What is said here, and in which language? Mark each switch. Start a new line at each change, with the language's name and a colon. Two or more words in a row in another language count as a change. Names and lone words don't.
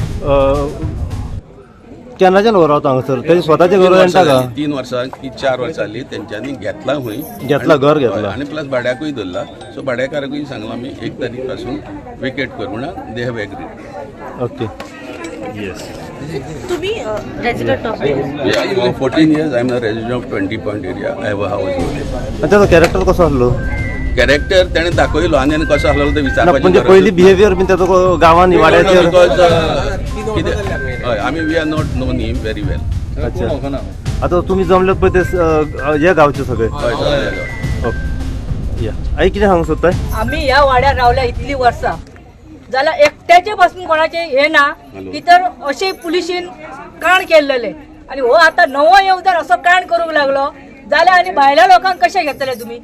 Konkani: केन्नाच्यान रावता हांगासर तेजे स्वताचें घर येता का? 3 वर्सां की 4 वर्सां जाली तेंच्यांनी घेतला घर घेतला आनी प्लस भाड्याकूय धरला। सो भाड्याकाराकूय सांगला आमी 1 तारीख पासून वेकेट कर म्हणून
English: they have agreed.
Konkani: ओके
English: तुम्ही resident of 14 years I am a resident of 20 point area. I have a house.
Konkani: त्याचा कॅरेक्टर कसो आसलो? कॅरेक्टर ताणें दाखयलो आनी कसो आसलो ते विचारपाचें म्हणजे पयली
English: behavior been
Konkani: त्याचो गांवांनी वाड्याचेर कितें हय आमी
English: we are not known him very well.
Konkani: अच्छा आतां तुमी जमले पळय ते हे गांवचे सगळे या आई कितें सांगूंक सोदताय? आम्ही ह्या वाड्यार रावल्या इतली वर्सां जाल्यार एकट्याचे पासून कोणाचे हे ना की तर अशे पुलिशीन काण केल्लेले आनी हो आतां नवो येवन जर असो काण करूंक लागलो जाल्यार आनी भायल्या लोकांक कशे घेतले तुमी?